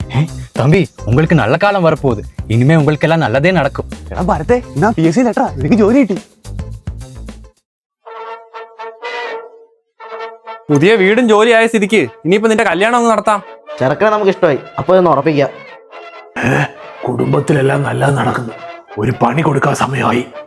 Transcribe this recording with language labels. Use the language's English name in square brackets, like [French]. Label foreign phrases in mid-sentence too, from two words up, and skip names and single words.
[Tamil] தம்பி, உங்களுக்கு நல்ல காலம் வரப்போகுது. இனிமே உங்களுக்கு எல்லாம் நல்லதே நடக்கும். [Malayalam] എടാ ഭരത്തെ, എന്നാ PSC ലെറ്ററാ, എനിക്ക് ജോലി കിട്ടി. പുതിയ വീടും ജോലിയായ സ്ഥിതിക്ക് ഇനിയിപ്പോ നിന്റെ കല്യാണം ഒന്ന് നടത്താം. ചെറുക്കനെ നമുക്ക് ഇഷ്ടമായി, അപ്പൊ ഒന്ന് ഉറപ്പിക്കാം. കുടുംബത്തിലെല്ലാം നല്ലത് നടക്കുന്നു. ഒരു പണി കൊടുക്കാൻ സമയമായി.